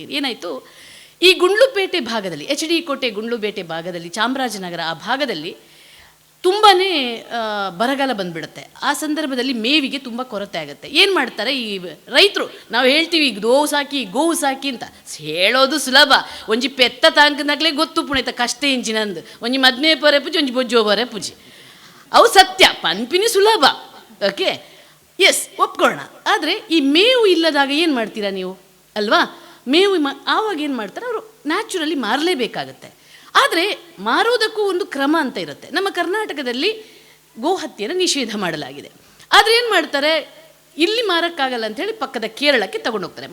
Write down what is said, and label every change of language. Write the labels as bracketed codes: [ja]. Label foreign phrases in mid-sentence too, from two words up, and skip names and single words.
[kn] ಏನಾಯಿತು, ಈ ಗುಂಡ್ಲುಪೇಟೆ ಭಾಗದಲ್ಲಿ, HD ಕೋಟೆ ಗುಂಡ್ಲುಪೇಟೆ ಭಾಗದಲ್ಲಿ, ಚಾಮರಾಜನಗರ ಆ ಭಾಗದಲ್ಲಿ ತುಂಬಾ ಬರಗಾಲ ಬಂದುಬಿಡುತ್ತೆ. ಆ ಸಂದರ್ಭದಲ್ಲಿ ಮೇವಿಗೆ ತುಂಬ ಕೊರತೆ ಆಗುತ್ತೆ. ಏನು ಮಾಡ್ತಾರೆ ಈ ರೈತರು? ನಾವು ಹೇಳ್ತೀವಿ ಗೋವು ಸಾಕಿ ಅಂತ ಹೇಳೋದು ಸುಲಭ. [tcy] ಒಂಜಿ ಪೆತ್ತ ತಾಂಕನಾಗ್ಲೇ ಗೊತ್ತು ಪುಣಿತ ಕಷ್ಟ ಇಂಚಿನಂದು ಒಂಜಿ ಮದ್ಮೆ ಪರೆ ಪೂಜಿ ಒಂಜಿ ಬೊಜ್ಜೋ ಪರೆ ಪೂಜಿ ಅವು ಸತ್ಯ ಪನ್ಪಿನಿ ಸುಲಭ. [kn] ಓಕೆ, ಎಸ್, ಒಪ್ಕೊಳ್ಳೋಣ. ಆದರೆ ಈ ಮೇವು ಇಲ್ಲದಾಗ ಏನು ಮಾಡ್ತೀರಾ ನೀವು ಅಲ್ವಾ? ಮೇವು ಆವಾಗ ಏನು ಮಾಡ್ತಾರೆ, ಅವರು ನ್ಯಾಚುರಲಿ ಮಾರಲೇಬೇಕಾಗತ್ತೆ. ಆದರೆ ಮಾರೋದಕ್ಕೂ ಒಂದು ಕ್ರಮ ಅಂತ ಇರುತ್ತೆ. ನಮ್ಮ ಕರ್ನಾಟಕದಲ್ಲಿ ಗೋಹತ್ಯೆಯನ್ನು ನಿಷೇಧ ಮಾಡಲಾಗಿದೆ. ಆದರೆ ಏನು ಮಾಡ್ತಾರೆ, ಇಲ್ಲಿ ಮಾರೋಕ್ಕಾಗಲ್ಲ ಅಂಥೇಳಿ ಪಕ್ಕದ ಕೇರಳಕ್ಕೆ ತಗೊಂಡೋಗ್ತಾರೆ.